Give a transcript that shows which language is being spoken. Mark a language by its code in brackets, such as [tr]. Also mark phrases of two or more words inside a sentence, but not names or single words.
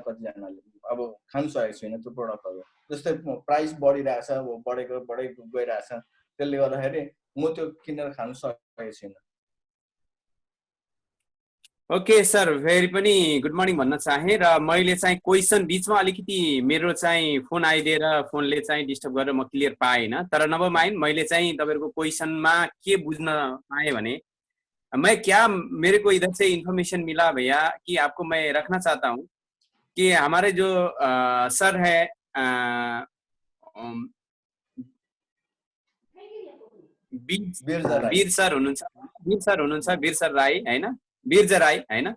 [ne] कतिजनाले अब खानु सकेको छुइनँ त्यो प्रोडक्टहरु। जस्तै प्राइस बढिरहेछ, बढेको गइरहेछ, त्यसले गर्दाखेरि म त्यो किनेर खानु सकेको छुइनँ। ओके सर, फेरि पनि [en] good morning [ne] भन्न चाहे र मैले चाहिँ क्वेशन बीचमा अलिकति मेरो चाहिँ फोन आइदिएर फोनले चाहिँ डिस्टर्ब गरेर म क्लियर पाएन। तर नभए माइन मैले चाहिँ तपाईहरुको क्वेशनमा के बुझ्न पाएँ भने [hi] मैं क्या मेरे को इधर से इंफॉर्मेशन मिला भैया कि आपको मैं रखना चाहता हूँ कि हमारे जो सर है वीर सर राई है ना, बिर्ज राई है ना,